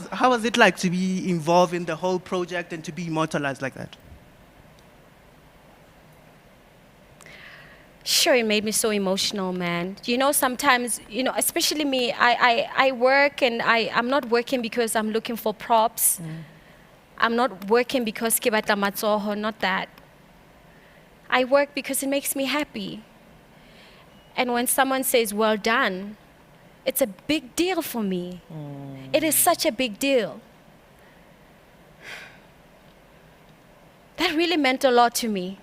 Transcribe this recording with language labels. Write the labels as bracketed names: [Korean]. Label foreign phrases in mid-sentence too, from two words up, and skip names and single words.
[English] How was it like to be involved in the whole project and to be immortalized like that? Sure, it made me so emotional, man. You know, sometimes, you know, especially me, I work and I'm not working because I'm looking for props. I'm not working because [Southern Sotho] ke batla matsoho, [English] not that. I work because it makes me happy. And when someone says, well done, it's a big deal for me. It is such a big deal. That really meant a lot to me.